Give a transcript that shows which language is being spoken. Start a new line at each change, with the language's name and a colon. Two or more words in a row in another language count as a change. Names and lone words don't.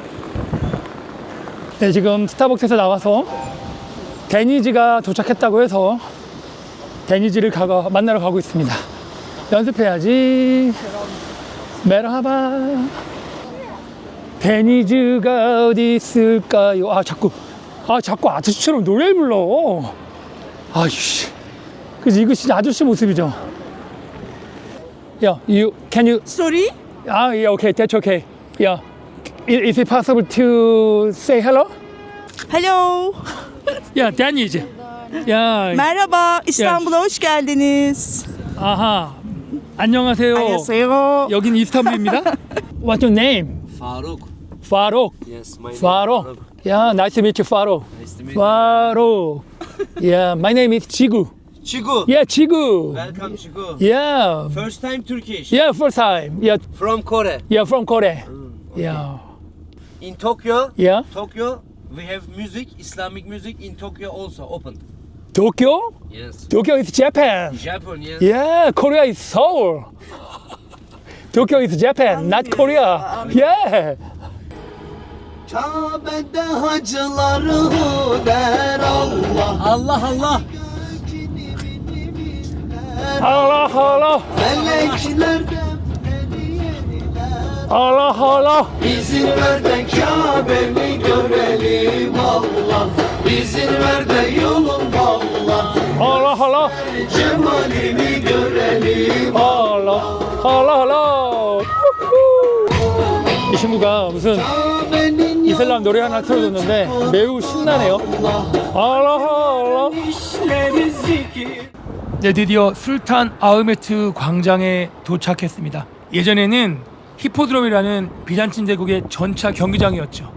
Korean: 네, 지금 스타벅스에서 나와서 데니즈가 도착했다고 해서 데니즈를 만나러 가고 있습니다. 연습해야지. 메라하바. 데니즈가 어디 있을까요? 자꾸 아저씨처럼 노래를 불러. 아이씨. 그치, 이거 진짜 아저씨 모습이죠.
English: Yeah, can you? Sorry? Yeah, okay, that's okay. Yeah, is it possible to say hello? Hello. Yeah, Deniz. Yeah.
Turkish: Merhaba. İstanbul'a hoş geldiniz.
Korean: 아하. 안녕하세요. 안녕하세요. 여긴 이스탄불입니다.
English: What's your name? Faruk. Faruk. Yes, my name is Faruk. Yeah, nice to meet you, Faruk. Nice to meet you. Faruk. Yeah, my name is Chigu. Chigu. Yeah, Chigu. Welcome, Chigu. Yeah. First time Turkish. Yeah, first time. Yeah, From Korea. yeah, from Korea. Yeah. In Tokyo, Yeah. Tokyo, we have music, Islamic music in Tokyo also open. Tokyo? Yes. Tokyo is Japan. Japan, yes. Yeah, Korea is Seoul. Tokyo is Japan, not Korea. Yeah.
Turkish: Kabe'de hacıları der Allah. Allah Allah. Allah Allah. Melekler defneri yeniler. Allah Allah. İzin ver de Kabe'mi görelim Allah. İzin ver de yolun Allah. Allah Allah. Cemalini görelim. Allah Allah Allah.
Korean: 이 친구가 무슨
Turkish: Kabe'nin
Korean: 이슬람 노래 하나 틀어줬는데 매우 신나네요. 알라 알라.
Turkish: işleri zikir.
Korean: 네, 드디어 술탄 아흐메트 광장에 도착했습니다. 예전에는 히포드롬이라는 비잔틴 제국의 전차 경기장이었죠.